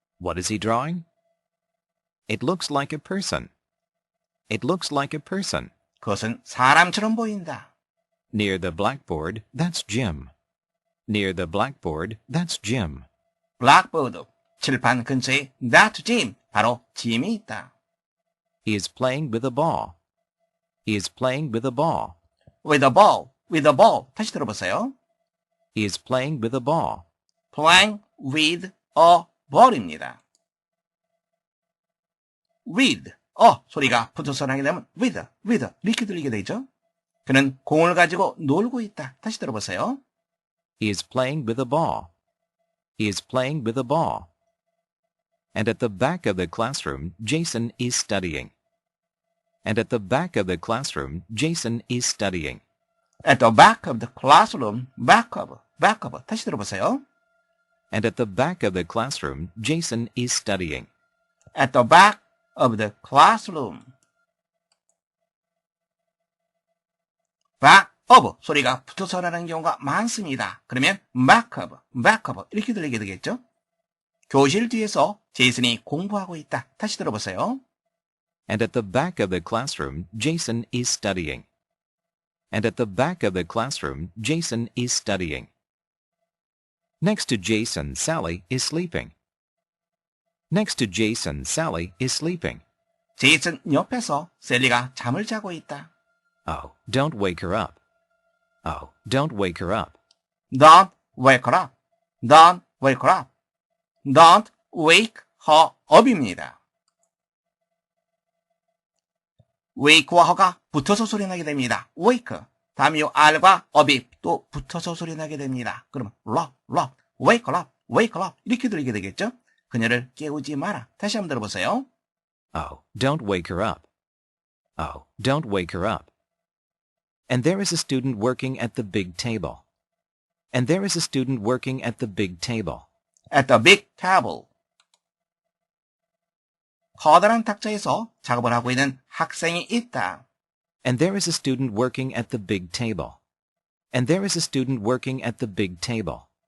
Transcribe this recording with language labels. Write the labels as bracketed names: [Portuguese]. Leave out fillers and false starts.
[English] What is he drawing? It looks like a person. It looks like a person. [Korean] 그것은 사람처럼 보인다. [English] Near the blackboard, that's Jim. Near the blackboard, that's Jim. [Korean] 블랙보드, 칠판 근처에 [English] that Jim, [Korean] 바로 짐이 있다. [English] He is playing with a ball. He is playing with a ball. with a ball, with a ball. [Korean] 다시 들어보세요. [English] He is playing with a ball. playing with a ball입니다. [Korean] with, 소리가 붙어서 나게 되면 with 이렇게 들리게 되죠. 그는 공을 가지고 놀고 있다. 다시 들어보세요. [English] He is playing with a ball. He is playing with a ball. And at the back of the classroom, Jason is studying. And at the back of the classroom, Jason is studying. at the back of the classroom, back of. [Korean] 다시 들어보세요. [English] And at the back of the classroom, Jason is studying. at the back of the classroom. [Korean] back of 소리가 붙어서 나는 경우가 많습니다. 그러면 back of 이렇게 들리게 되겠죠? 교실 뒤에서 제이슨이 공부하고 있다. 다시 들어보세요. [English] And at the back of the classroom, Jason is studying. And at the back of the classroom, Jason is studying. Next to Jason, Sally is sleeping. Next to Jason, Sally is sleeping. [Korean] 제이슨 옆에서 셀리가 잠을 자고 있다. [English] Oh, don't wake her up. Oh, don't wake her up. Don't wake her up. Don't wake her up. Don't wake her up입니다. [Korean] wake와 her가 붙어서 소리 나게 됩니다. [English] wake. [Korean] 다음에 요 r과 up이 또 붙어서 소리 나게 됩니다. 그러면 [English] wake her up [Korean] 이렇게 들리게 되겠죠? 그녀를 깨우지 마라. 다시 한번 들어보세요. [English] Oh, don't wake her up. Oh, don't wake her up. And there is a student working at the big table. And there is a student working at the big table. at the big table. [Korean] 커다란 탁자에서 작업을 하고 있는 학생이 있다. [English] And there is a student working at the big table. And there is a student working at the big table.